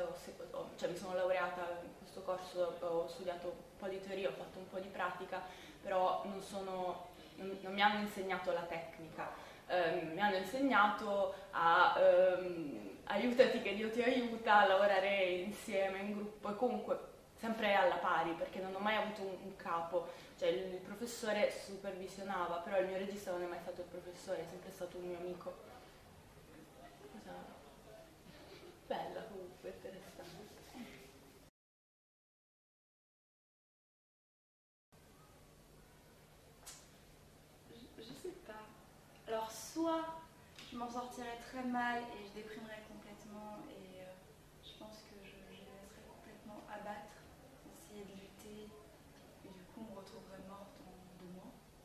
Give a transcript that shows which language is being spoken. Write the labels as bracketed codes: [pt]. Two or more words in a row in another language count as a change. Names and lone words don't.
[it] cioè mi sono laureata in questo corso, ho studiato un po' di teoria, ho fatto un po' di pratica, però non mi hanno insegnato la tecnica, mi hanno insegnato a aiutati che Dio ti aiuta, a lavorare insieme, in gruppo, e comunque sempre alla pari, perché non ho mai avuto un capo, cioè il professore supervisionava, però il mio regista non è mai stato il professore, è sempre stato un mio amico. Cosa bella comunque, interessante. [fr] Je sais pas. Alors soit je m'en sortirais très mal et je déprimerais complètement et je pense que je les laisserais complètement abattre, essayer de lutter et du coup me retrouverais morte en 2 mois.